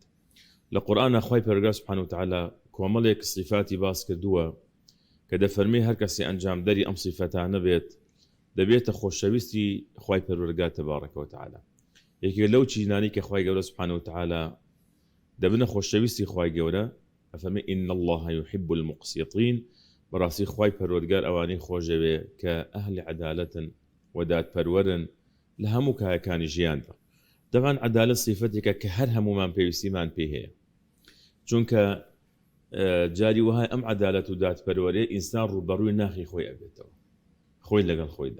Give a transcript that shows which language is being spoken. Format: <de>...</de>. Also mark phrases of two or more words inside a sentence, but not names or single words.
<ckb>لە قورئانە خوای پەروەردگار</ckb> <ar>سوبحانەهو وتەعالە</ar> <ckb>کۆمەڵێک صفاتی باس کردووە کە دەفەرمێ هەر کەسێ ئەنجامدەری ئەم صفەتانە بێت دەبێتە خۆشەویستی خوای پەروەردگار</ckb> <ar>تبارەکە وتەعالە.</ar> <ckb>یەکێک لەو چیزانەی کە خوای گەورە</ckb> <ar>سوبحانەهو وتەعالە</ar> <ckb>دەبنە خۆشەویستی خوای گەورە ئەفەرمێ</ckb> <ar>إن الله يحب المقسطين.</ar> <ckb>بەڕاستی خوای پەروەردگار ئەوانەی خۆشەوێ کە ئەهلی عەدالەتن و دادپەروەرن لە هەموو کایەکانی ژیاندا. دەبان عەدالەت صفەتێکە کە هەر هەمومان پێویستیمان پێ هەیە، چونکە جاری وهای ئەم عەدالەت و دادپەروەریە ئینسان ڕوبەڕووی ناخی خۆی ئەبێتەوە، خۆی لەگەڵ خۆیدا.</ckb>